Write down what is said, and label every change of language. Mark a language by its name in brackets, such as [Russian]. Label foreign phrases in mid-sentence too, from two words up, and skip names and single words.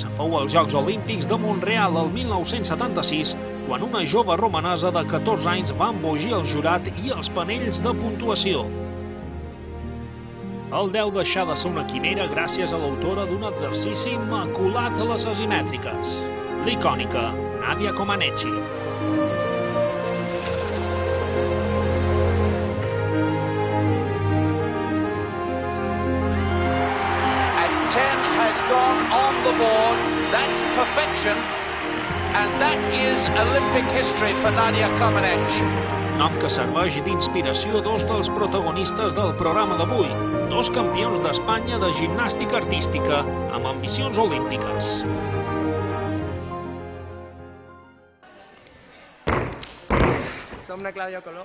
[Catalan] Fou als Jocs Olímpics de Montreal el 1976, quan una jove romanesa de 14 anys va embogir el jurat i els panells de puntuació. El deu deixar de ser una quimera gràcies a l'autora d'un exercici immaculat a les asimètriques, l'icònica Nadia Comaneci. [English] And 10 has gone on the board. That's perfection. And that is Olympic history for Nadia Comaneci. [Catalan] Nom que serveix d'inspiració a dos dels protagonistes del programa d'avui, dos campions d'Espanya de gimnàstica artística amb ambicions olímpiques. Som na Clàudia Coló.